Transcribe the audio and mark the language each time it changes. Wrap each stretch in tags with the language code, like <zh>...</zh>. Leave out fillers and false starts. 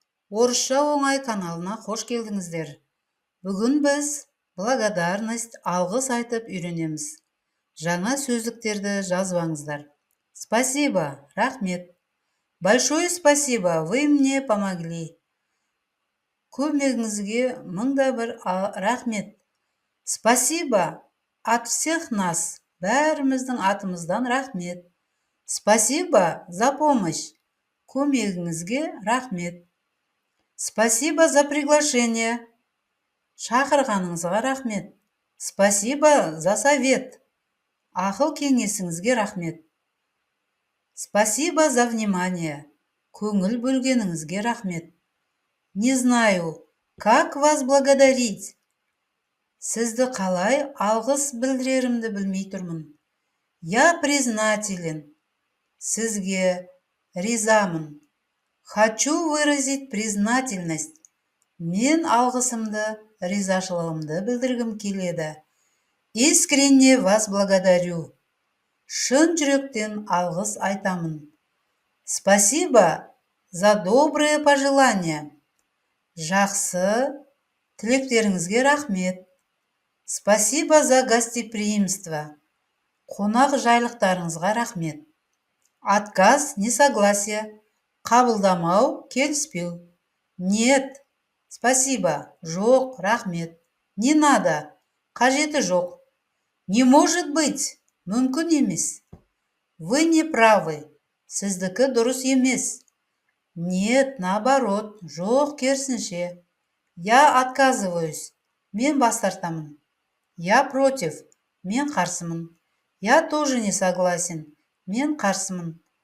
<kk>Орысша оңай каналына қош келдіңіздер. Бүгін біз благодарность, алғыс айтып үйренеміз. Жаңа сөздіктерді жазбаңыздар.</kk> <ru>Спасибо,</ru> <kk>рахмет.</kk> <ru>Большое спасибо, вы мне помогли.</ru> <kk>Көмегіңізге мыңда бір рахмет.</kk> <ru>Спасибо от всех нас.</ru> <kk>Бәріміздің атымыздан рахмет.</kk> <ru>Спасибо за помощь.</ru> <kk>Көмегіңізге рахмет.</kk> <ru>Спасибо за приглашение.</ru> <kk>Шақырғаныңызға рахмет.</kk> <ru>Спасибо за совет.</ru> <kk>Ақыл кеңесіңізге рахмет.</kk> <ru>Спасибо за внимание.</ru> <kk>Көңіл бөлгеніңізге рахмет.</kk> <ru>Не знаю, как вас благодарить.</ru> <kk>Сізді қалай алғыс білдірерімді білмей тұрмын.</kk> <ru>Я признателен.</ru> <kk>Сізге ризамын.</kk> <ru>Хочу выразить признательность.</ru> <kk>Мен алғысымды, ризашылығымды білдіргім келеді.</kk> <ru>Искренне вас благодарю.</ru> <kk>Шын жүректен алғыс айтамын.</kk> <ru>Спасибо за добрые пожелания.</ru> <kk>Жақсы тілектеріңізге рахмет.</kk> <ru>Спасибо за гостеприимство.</ru> <kk>Қонақ жайлықтарыңызға рахмет.</kk> <ru>Отказ, несогласие.</ru> <kk>Қабылдамау, келіспеу.</kk> <ru>Нет, спасибо,</ru> <kk>жоқ, рахмет.</kk> <ru>Не надо,</ru> <kk>қажеті жоқ.</kk> <ru>Не может быть,</ru> <kk>мүмкін емес.</kk> <ru>Вы не правы,</ru> <kk>сіздікі дұрыс емес.</kk> <ru>Нет, наоборот,</ru> <kk>жоқ, керісінше.</kk> <ru>Я отказываюсь,</ru> <kk>мен бас тартамын.</kk> <ru>Я против,</ru> <kk>мен қарсымын.</kk> <ru>Я тоже не согласен, мен қарсымын.</ru>